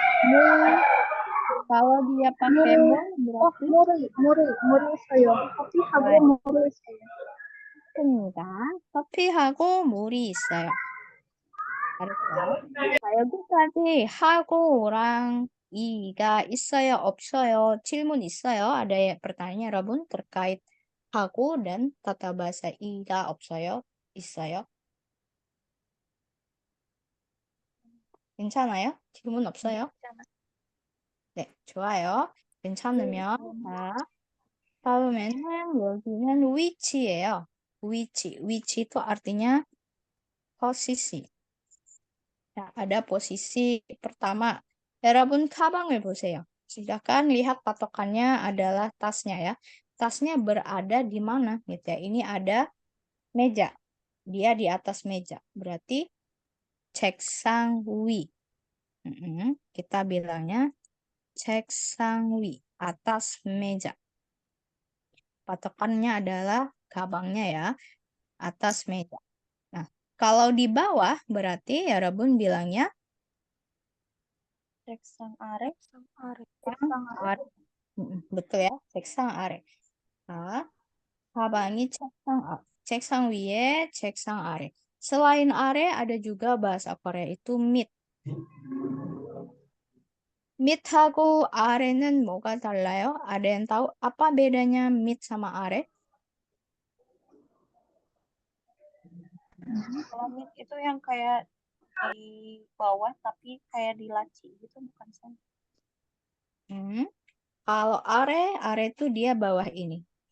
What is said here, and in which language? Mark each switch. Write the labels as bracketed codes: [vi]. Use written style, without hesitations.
[id] 물. Kalau dia pakai mul berarti [ko] 물 있어요. 커피하고 물 있어요. 있습니다. 커피하고 물이 있어요. 알았어요? 자, 여기까지 하고랑 이가 있어요, 없어요? 질문 있어요? [id] Ada pertanyaan 여러분 terkait hago dan tata bahasa i가 없어요? [ko] 있어요? 괜찮아요? 질문 없어요? 네, 좋아요. 괜찮으면 자, 다음에는 여기는 위치예요. [id] 위치 itu artinya posisi. [ko] 자, [id] ada posisi pertama. [ko] 여러분 가방을 보세요. [id] Silakan lihat patokannya adalah tasnya ya. tasnya berada di mana gitu ya. Ini ada meja. Dia di atas meja. Berarti [ko] 책상 위. [id] Kita bilangnya 책상 위. Atas meja. Patokannya adalah gabannya ya. Atas meja. Nah, kalau di bawah berarti 여러분 bilangnya [ko] 책상 아래. 책상 아래. [id] betul ya. [ko] 책상 아래. Nah, 가방이 책상 위에, 책상 아래. [id] Selain are, ada juga bahasa Korea itu mit. [ko] mit하고 are는 뭐가 달라요? [id] Ada yang tahu apa bedanya mit sama are? Kalau mit itu yang kayak di bawah tapi kayak di laci gitu bukan sih? Kalau are itu dia bawah ini.